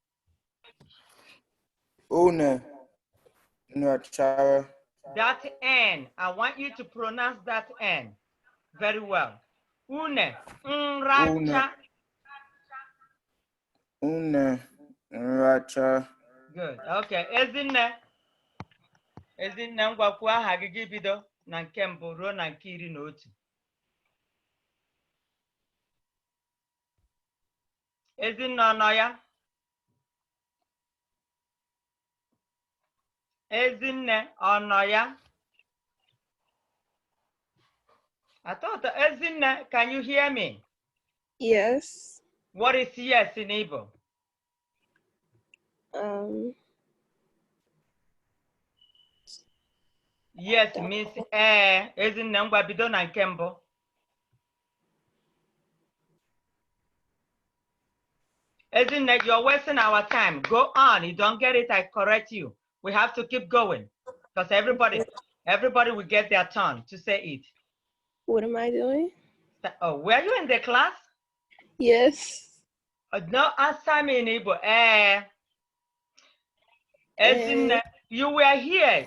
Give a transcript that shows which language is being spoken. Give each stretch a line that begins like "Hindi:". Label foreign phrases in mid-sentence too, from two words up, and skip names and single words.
Igbo: Una. Nrachara.
English: That N, I want you to pronounce that N very well.
Igbo: Une. Nracha. Una. Nracha.
English: Good. Okay. Ezinne.
Igbo: Ezinne ngwakwu aha gị gị bido na nke mbụ ruo na nke 11. Ezinne ọ nọ ya? Ezinne ọ nọ ya?
English: I thought, Ezinne, can you hear me? Yes. What is yes in Igbo? Yes means Ezinne
Igbo: ngwa bido na nke mbụ.
English: Ezinne, you're wasting our time. Go on. You don't get it, I correct you. We have to keep going because everybody will get their turn to say it. What am I doing? Oh, were you in the class? Yes. No, answer me in Igbo. Ezinne, you were here.